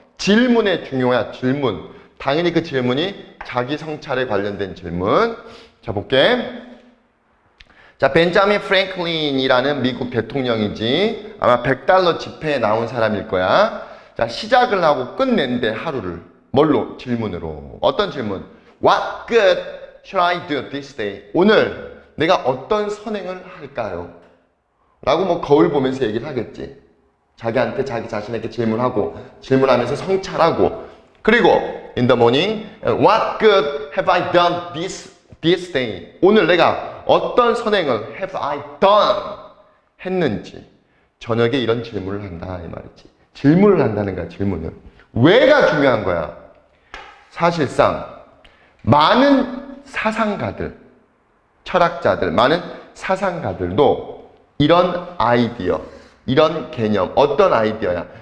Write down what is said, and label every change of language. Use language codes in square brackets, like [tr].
[ko] 질문의 중요야, 질문. 당연히 그 질문이 자기 성찰에 관련된 질문. 자, 볼게. 자, 벤자민 프랭클린이라는 미국 대통령이지. 아마 $100 지폐에 나온 사람일 거야. 자, 시작을 하고 끝낸대, 하루를. 뭘로? 질문으로. 어떤 질문? [en] What good should I do this day? [ko] 오늘 내가 어떤 선행을 할까요? 라고 뭐 거울 보면서 얘기를 하겠지. 자기한테 자기 자신에게 질문하고 질문하면서 성찰하고 그리고 [en] in the morning what good have I done this day? [ko] 오늘 내가 어떤 선행을 [en] have I done [ko] 했는지 저녁에 이런 질문을 한다 이 말이지. 질문을 한다는 거야. 질문을. 왜가 중요한 거야. 사실상 많은 사상가들 철학자들 많은 사상가들도 이런 아이디어, 이런 개념, 어떤 아이디어야?